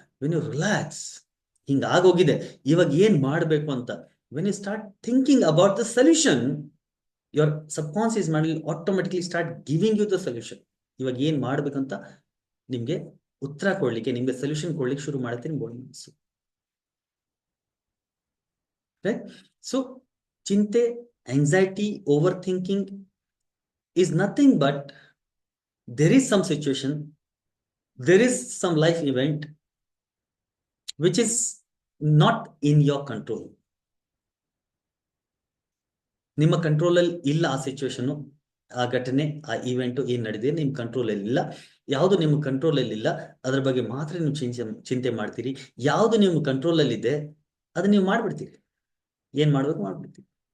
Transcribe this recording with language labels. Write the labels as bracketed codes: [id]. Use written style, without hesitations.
[en] when you relax, [kn] ಹಿಂಗಾಗೋಗಿದೆ, ಇವಾಗ ಏನ್ ಮಾಡ್ಬೇಕು ಅಂತ, [en] When you start thinking about the solution, your subconscious mind will automatically start giving you the solution. [kn] ಇವಾಗ ಏನ್ ಮಾಡ್ಬೇಕಂತ ನಿಮ್ಗೆ ಉತ್ತರ ಕೊಡ್ಲಿಕ್ಕೆ, ನಿಮ್ಗೆ ಸೊಲ್ಯೂಷನ್ ಕೊಡ್ಲಿಕ್ಕೆ ಶುರು ಮಾಡುತ್ತೆ ನಿಮ್ ಬಾಡಿ ಮನಸ್ಸು. ಸೊ ಚಿಂತೆ, [en] anxiety, overthinking is nothing but there is some situation, there is some life event which is not in your control. [kn] ನಿಮ್ಮ ಕಂಟ್ರೋಲ್ ಅಲ್ಲಿ ಇಲ್ಲ ಆ ಸಿಚುವೇಶನ್, ಆ ಘಟನೆ, ಆ ಇವೆಂಟ್ ಏನ್ ನಡೆದಿದೆ ನಿಮ್ ಕಂಟ್ರೋಲ್ ಅಲ್ಲಿ ಇಲ್ಲ. ಯಾವುದು ನಿಮ್ಮ ಕಂಟ್ರೋಲ್ ಅಲ್ಲಿ ಇಲ್ಲ ಅದ್ರ ಬಗ್ಗೆ ಮಾತ್ರ ನೀವು ಚಿಂತೆ ಮಾಡ್ತೀರಿ. ಯಾವುದು ನಿಮ್ಮ ಕಂಟ್ರೋಲ್ ಅಲ್ಲಿ ಇದೆ ಅದನ್ನ ನೀವು ಮಾಡ್ಬಿಡ್ತೀರಿ, ಏನ್ ಮಾಡ್ಬೇಕು ಮಾಡ್ಬಿಡ್ತೀರಿ.